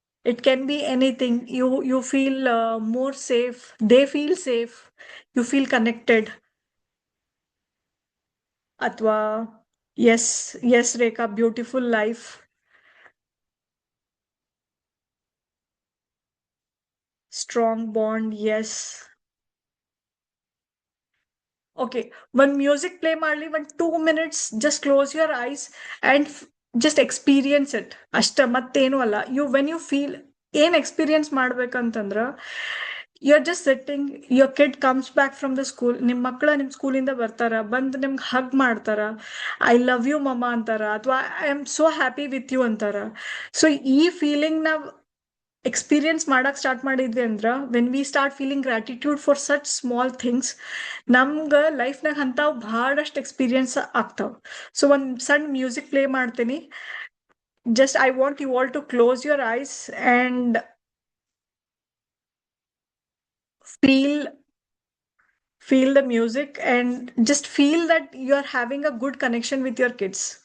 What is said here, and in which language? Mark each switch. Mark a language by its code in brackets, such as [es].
[en] It can be anything. You feel more safe, they feel safe, you feel connected, ಅಥವಾ yes yes Rekha, beautiful life, strong bond, yes. Okay, when music play ಮಾಡ್ಲಿ, one 2 minutes, just close your eyes and just experience it. [kn] ಅಷ್ಟ ಮತ್ತೇನು ಅಲ್ಲ. [en] When you feel [kn] ಏನ್ experience ಮಾಡ್ಬೇಕಂತಂದ್ರ, [en] you are just sitting, your kid comes back from the school, [kn] ನಿಮ್ ಮಕ್ಕಳ ನಿಮ್ ಸ್ಕೂಲಿಂದ ಬರ್ತಾರ, ಬಂದು ನಿಮ್ಗೆ ಹಗ್ ಮಾಡ್ತಾರ, [en] I love you mamma ಅಂತಾರ, ಅಥವಾ I am so happy with you ಅಂತಾರ. [kn] ಸೊ ಈ ಫೀಲಿಂಗ್ ನಾವ್ ಎಕ್ಸ್ಪೀರಿಯನ್ಸ್ ಮಾಡಕ್ ಸ್ಟಾರ್ಟ್ ಮಾಡಿದ್ವಿ ಅಂದ್ರ, [en] when we start feeling gratitude for such small things, [kn] ನಮ್ಗೆ ಲೈಫ್ನಾಗ ಅಂತಾವ್ ಬಹಳಷ್ಟು ಎಕ್ಸ್ಪೀರಿಯನ್ಸ್ ಆಗ್ತಾವ. ಸೊ ಒಂದ್ ಸಣ್ಣ ಮ್ಯೂಸಿಕ್ ಪ್ಲೇ ಮಾಡ್ತೀನಿ. [en] Just I want you all to close your eyes and feel feel the music, and just feel that you are having a good connection with your kids.